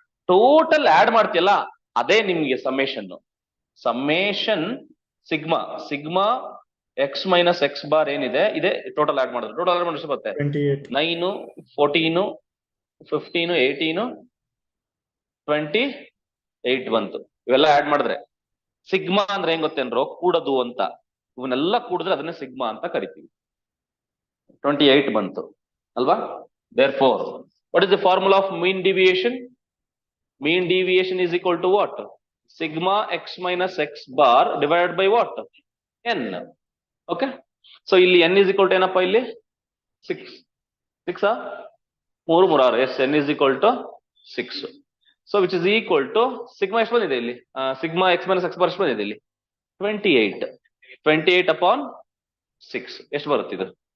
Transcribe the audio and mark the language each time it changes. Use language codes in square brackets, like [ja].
[kn] Total add ಮಾಡ್ತೀಯಲ್ಲ, ಅದೇ ನಿಮ್ಗೆ summation sigma X minus X bar ಏನಿದೆ, ಇದೆ ಟೋಟಲ್ ಆಡ್ ಮಾಡಿದ್ರೆ. ಟೋಟಲ್ ಆಡ್ ಮಾಡಿದ್ರೆ ಎಷ್ಟು ಬರುತ್ತೆ? 9, 14, 15, 18, 28 ಬಂತು. ಇವೆಲ್ಲ ಆಡ್ ಮಾಡಿದ್ರೆ ಸಿಗ್ಮಾ ಅಂದ್ರೆ ಹೆಂಗ್ ಗೊತ್ತೇನ್ರೋ? ಕೂಡದು ಅಂತ. ಇವನ್ನೆಲ್ಲ ಕೂಡಿದ್ರೆ ಅದನ್ನೇ ಸಿಗ್ಮಾ ಅಂತ ಕರಿತೀವಿ. 28 ಬಂತು ಅಲ್ವಾ? [en] Therefore, what is the formula of mean deviation? Mean deviation is equal to what? Sigma x minus x bar divided by what? N. Okay. So ಇಲ್ಲಿ n is equal to [kn] ಏನಪ್ಪ? ಇಲ್ಲಿ [en] 6. 6 3 3 6. Yes, n is equal to 6. So which is equal to sigma [kn] ಎಷ್ಟು ಬಂದಿದೆ ಇಲ್ಲಿ? [en] Sigma x minus x bar ಎಷ್ಟು ಬಂದಿದೆ ಇಲ್ಲಿ? 28. [kn] 28 upon 6 ಎಷ್ಟು ಬರುತ್ತೆ ಇದು?